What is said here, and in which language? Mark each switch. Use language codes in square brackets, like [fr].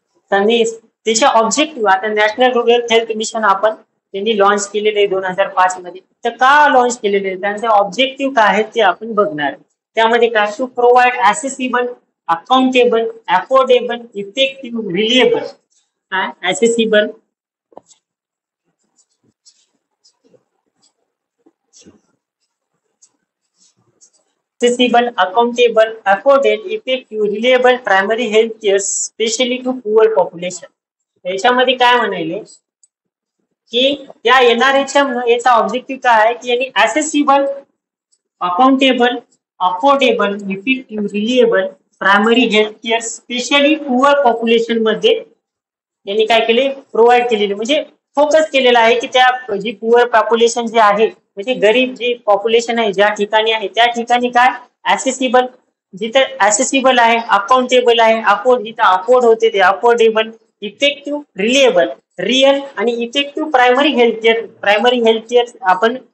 [mr] त्याचे ऑब्जेक्टिव्ह आता national rural health mission आपण त्यांनी लॉन्च केलेले आहे 2005 मध्ये. तर का लॉन्च केलेले आहे त्यांचे ऑब्जेक्टिव्ह काय आहेत ते आपण बघणार. त्यामध्ये काय to provide accessible, accountable, affordable, effective, रिलिएबल. [en] Accessible accessible, accountable, affordable, effective, reliable primary health care, especially to poor population. [mr] याच्यामध्ये काय म्हणाले की या NRHM याचा ऑब्जेक्टिव्ह काय आहे की यांनी accessible, accountable, affordable, effective, रिलिएबल primary health care specially poor population मध्ये यांनी काय केले प्रोव्हाइड केलेले म्हणजे फोकस केलेला आहे की त्या जी पुअर पॉप्युलेशन जे आहे म्हणजे गरीब जी पॉप्युलेशन आहे ज्या ठिकाणी आहे त्या ठिकाणी काय ऍसेसिबल जिथे ऍसेसिबल आहे, अकाउंटेबल आहे, जिथे अफोर्ड होते ते अफोर्डेबल, इफेक्टिव्ह, रिलिएबल, रिअल आणि इफेक्टिव्ह प्रायमरी हेल्थ केअर आपण